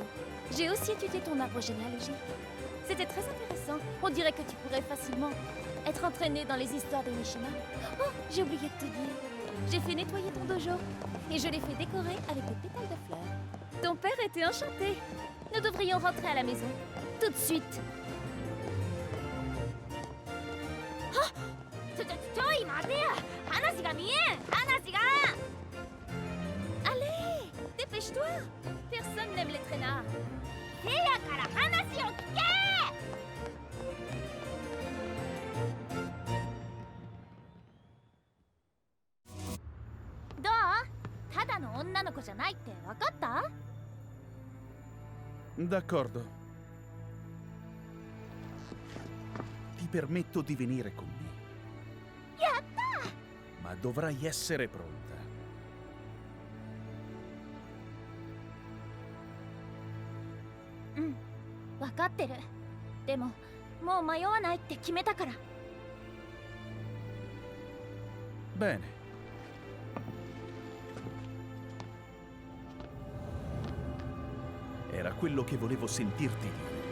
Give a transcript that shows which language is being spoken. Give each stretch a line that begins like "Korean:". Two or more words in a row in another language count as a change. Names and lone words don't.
French: J'ai aussi étudié ton arbre généalogique. C'était très intéressant. On dirait que tu pourrais facilement être entraîné dans les histoires des Mishima. Oh, j'ai oublié de te dire. J'ai fait nettoyer ton dojo, et je l'ai fait décorer avec des pétales de fleurs. Ton père était enchanté. Nous devrions rentrer à la maison. Tout de suite.
Japanese: ちょい待てや。話が見えん。話が。
French: Allez, dépêche-toi. Personne n'aime les traînards.
Japanese: せやから話を聞け。どう？ただの女の子じゃないって分かった？
Italian: D'accordo. Ti permetto di venire con me.
Japanese: やった！
Italian: Ma dovrai essere pronta.
Japanese: うん、分かってる。でも、もう迷わないって決めたから。
Italian: Bene. Era quello che volevo sentirti dire.